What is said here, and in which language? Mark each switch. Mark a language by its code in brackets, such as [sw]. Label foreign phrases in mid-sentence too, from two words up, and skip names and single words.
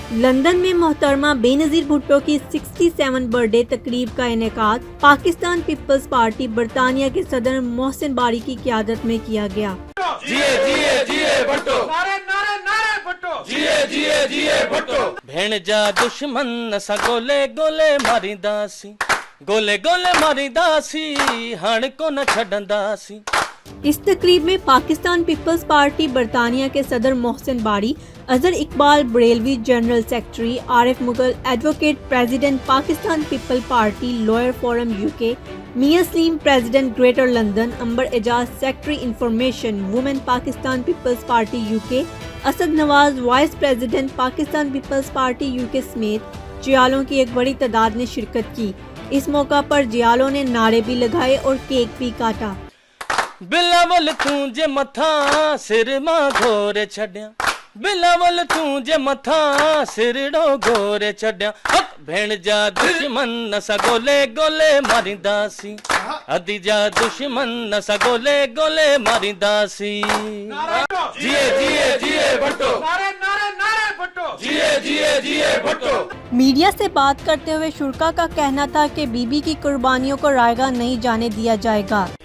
[hi] लंदन में मोहतरमा बेनज़ीर भुट्टो की 67 बर्थडे तकरीब का इनेकाद पाकिस्तान पीपल्स पार्टी बरतानिया के सदर मोहसिन बारी की क़ियादत में किया गया। [sd] जिए जिए जिए भुट्टो, नारे नारे नारे भुट्टो, जिए जिए जिए भुट्टो। भेण जा दुश्मन सा गोले गोले मारींदासी, गोले गोले मारींदासी, हाण को न छॾंदासी। [hi] इस तकरीब में पाकिस्तान पीपल्स पार्टी बरतानिया के सदर मोहसिन बारी, अजहर इकबाल बरेलवी [en] general secretary, [hi] आरिफ मुगल [en] advocate president [hi] पाकिस्तान पीपल पार्टी [en] lawyer forum UK, [hi] मियां सलीम [en] president Greater London, [hi] अंबर एजाज [en] secretary information women [hi] पाकिस्तान पीपल्स पार्टी यूके, असद नवाज [en] vice president [hi] पाकिस्तान पीपल्स पार्टी यूके समेत जियालों की एक बड़ी तादाद ने शिरकत की। इस मौका पर जियालों ने नारे भी लगाए और केक भी काटा। [sd] बिलावल तू जे मथा सिर मां घोरे छड्या, बिलावल तू जे मथा सिरड़ो घोरे छड्या। भेण जा दुश्मन सा गोले गोले मारींदासी, अदी जा दुश्मन सा गोले गोले मारींदासी। जिए जिए जिए भुट्टो, नारे नारे नारे भुट्टो, जिए जिए जिए भुट्टो। [hi] मीडिया से बात करते हुए शुरका का कहना था कि बीबी की कुर्बानियों को रायगा नहीं जाने दिया जाएगा।